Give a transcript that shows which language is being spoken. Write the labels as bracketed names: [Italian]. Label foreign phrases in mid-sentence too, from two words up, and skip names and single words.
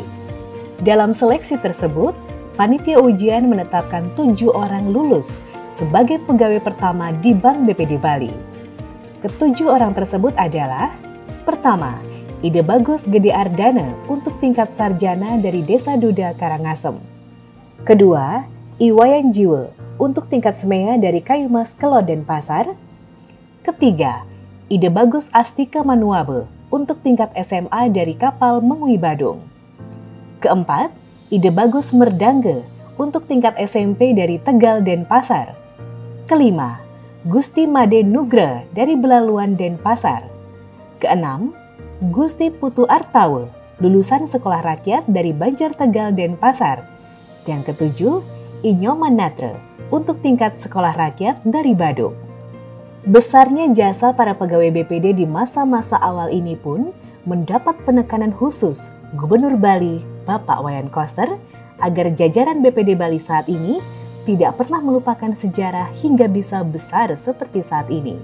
[Indonesian] Dalam seleksi tersebut, panitia ujian menetapkan 7 orang lulus sebagai pegawai pertama di Bank BPD Bali. Ketujuh orang tersebut adalah: pertama, Ide Bagus Gede Ardana untuk tingkat sarjana dari Desa Duda Karangasem. Kedua, Iwayan Jiwe untuk tingkat semea dari Kayumas Kelod Denpasar. Ketiga, Ide Bagus Astika Manuabe untuk tingkat SMA dari Kapal Mengui Badung. Keempat, Ide Bagus Merdangge untuk tingkat SMP dari Tegal Denpasar. Kelima, Gusti Made Nugra dari Belaluan Denpasar. Keenam, Gusti Putu Artawe, lulusan Sekolah Rakyat dari Banjar Tegal Denpasar. Dan ketujuh, Inyoman Natre untuk tingkat Sekolah Rakyat dari Badung. Besarnya jasa para pegawai BPD di masa-masa awal ini pun mendapat penekanan khusus Gubernur Bali, Bapak Wayan Koster, agar jajaran BPD Bali saat ini tidak pernah melupakan sejarah hingga bisa besar seperti saat ini.